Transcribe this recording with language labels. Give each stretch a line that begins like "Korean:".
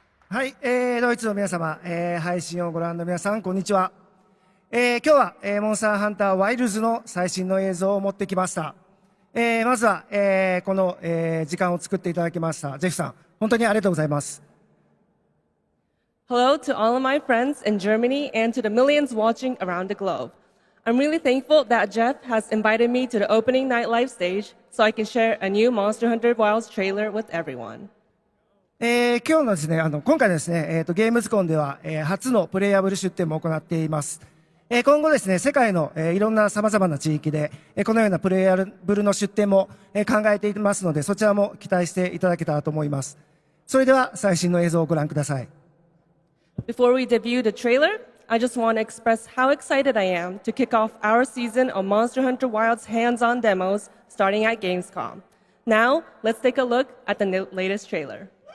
Japanese: はい、ドイツの皆様、配信をご覧の皆さん、こんにちは。今日は、モンスターハンターワイルズの最新の映像を持ってきました。まずは、この、時間を作っていただきましたジェフさん、本当にありがとうございます。
English: Hello to all of my friends in Germany and to the millions watching around the globe. I'm really thankful that Jeff has invited me to the opening night live stage so I can share a new Monster Hunter Wilds trailer with everyone.
Japanese: 今日のですね、今回ですね、ゲームズコンでは、初のプレイヤブル出展も行っています。今後ですね、世界の、いろんな様々な地域で、このようなプレイヤブルの出展も、考えていますので、そちらも期待していただけたらと思います。それでは最新の映像をご覧ください。
English: Before we debut the trailer, I just want to express how excited I am to kick off our season of Monster Hunter Wilds hands-on demos starting at Gamescom. Now, let's take a look at the latest trailer.